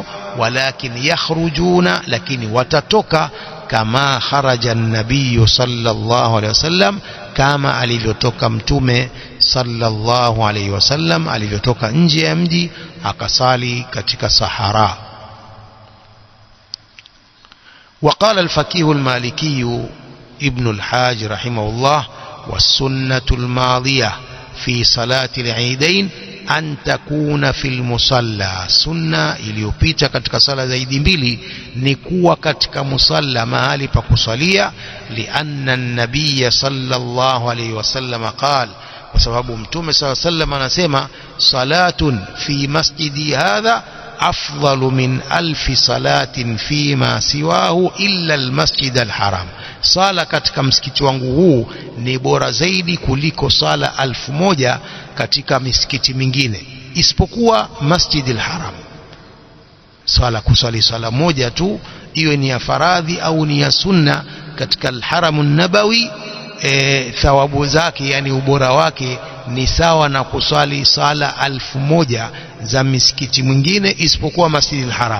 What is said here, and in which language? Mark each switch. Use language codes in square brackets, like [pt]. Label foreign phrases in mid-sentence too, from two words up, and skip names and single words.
[ar] ولكن يخرجون, [sw] lakini watatoka kama [ar] خرج النبي صلى الله عليه وسلم, [sw] kama alivyotoka mtume [ar] صلى الله عليه وسلم, [sw] alivyotoka nje ya mji akasali katika sahara. [ar] وقال الفقيه المالكي ابن الحاج رحمه الله: والسنة الماضية في صلاة العيدين أن تكون في المصلى. [sw] سنة iliyopita katika sala za Idi mbili ni kuwa katika musalla, mahali pa kusalia. [ar] لأن النبي صلى الله عليه وسلم قال, [sw] kwa sababu mtume [ar] صلى الله عليه وسلم anasema: صلاة في مسجدي هذا أفضل من ألف صلاة فيما سواه إلا المسجد الحرام, [sw] sala katika msikiti wangu huu ni bora zaidi kuliko sala 1000 katika misikiti mingine. isipokuwa Masjidil Haram. Kusali swala moja tu, iwe ni ya faradhi au ni ya sunna katika al-Haramun Nabawi, thawabu zake, yani ubora wake ni sawa na kusali sala 1000 za misikiti mwingine isipokuwa Masjidil Haram.